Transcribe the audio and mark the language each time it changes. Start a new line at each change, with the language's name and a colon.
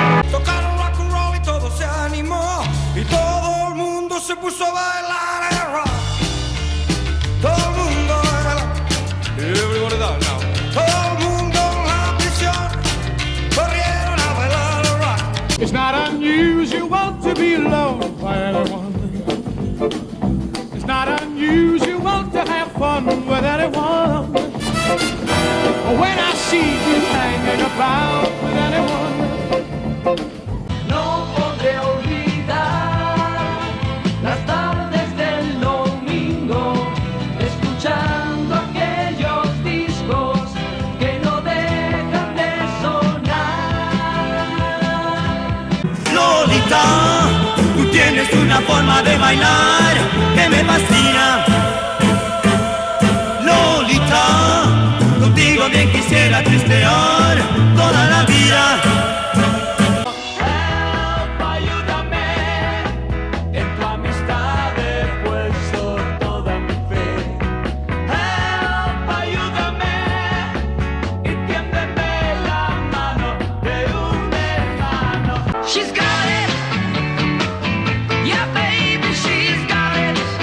Spanish: Tocaron rock and roll y todo se animó y todo el mundo se puso a bailar el rock. Todo el mundo a bailar.
English: Everybody down now.
Spanish: Todo el mundo en la prisión corrieron a bailar el rock.
English: It's not unusual to be loved by anyone. It's not unusual to have fun with anyone. When I see you hanging about with anyone,
Spanish: no podré olvidar las tardes del domingo, escuchando aquellos discos que no dejan de sonar. Lolita, tú tienes una forma de bailar que me fascina. Lolita, contigo bien quisiera tristear toda la vida. Help, ayúdame, en tu amistad he puesto toda mi fe. Help, ayúdame, y tiéndeme la mano de un hermano.
English: She's got it, yeah baby, she's got it.